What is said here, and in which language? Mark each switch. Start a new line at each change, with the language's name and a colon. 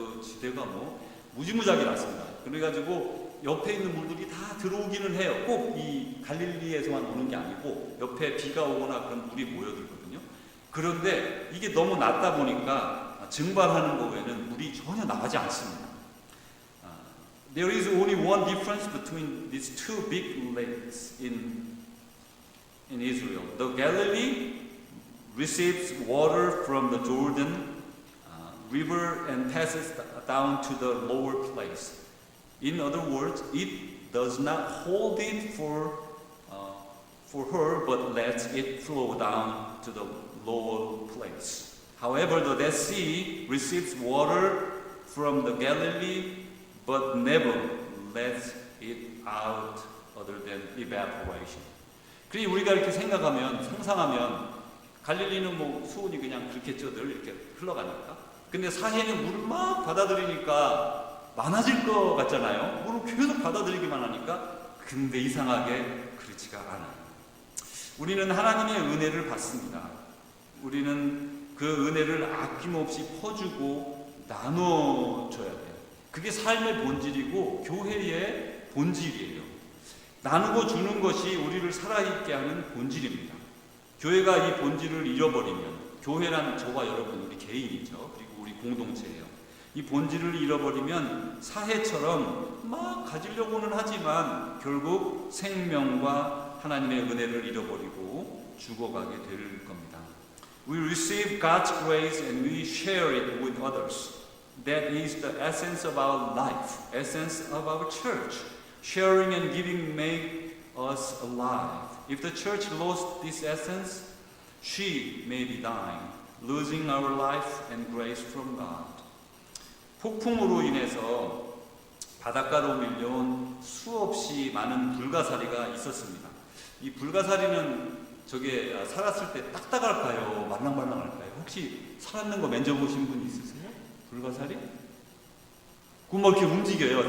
Korean: 그 지대가 무지무지하게 낮습니다. 그래가지고 옆에 있는 물들이 다 들어오기는 해요. 꼭 이 갈릴리에서만 오는 게 아니고 옆에 비가 오거나 그런 물이 모여들거든요. 그런데 이게 너무 낮다 보니까 증발하는 거 외에는 물이 전혀 나가지 않습니다.
English: There is only one difference between these two big lakes in Israel. The Galilee receives water from the Jordan River and passes down to the lower place. In other words, it does not hold it for her, but lets it flow down to the lower place. However, the Dead Sea receives water from the Galilee, but never lets it out other than evaporation.
Korean: 그리고 우리가 이렇게 상상하면 갈릴리는 수온이 그냥 그렇겠죠. 늘 이렇게 흘러가니까. 근데 사해는 물을 막 받아들이니까 많아질 것 같잖아요. 물을 계속 받아들이기만 하니까. 근데 이상하게 그렇지가 않아요. 우리는 하나님의 은혜를 받습니다. 우리는 그 은혜를 아낌없이 퍼주고 나눠줘야 돼요. 그게 삶의 본질이고 교회의 본질이에요. 나누고 주는 것이 우리를 살아있게 하는 본질입니다. 교회가 이 본질을 잃어버리면, 교회란 저와 여러분 우리 개인이죠. 그리고 우리 공동체예요. 이 본질을 잃어버리면 사해처럼 막 가지려고는 하지만 결국 생명과 하나님의 은혜를 잃어버리고 죽어가게 될 겁니다.
English: We receive God's grace and we share it with others. That is the essence of our life, essence of our church. Sharing and giving make us alive. If the church lost this essence, she may be dying, losing our life and grace from God.
Korean: 폭풍으로 인해서 바닷가로 밀려온 수없이 많은 불가사리가 있었습니다. 이 불가사리는 저게 살았을 때 딱딱할까요? 말랑말랑할까요? 혹시 살았는 거 만져보신 분 있으세요? 불가사리? 그뭐 이렇게 움직여요.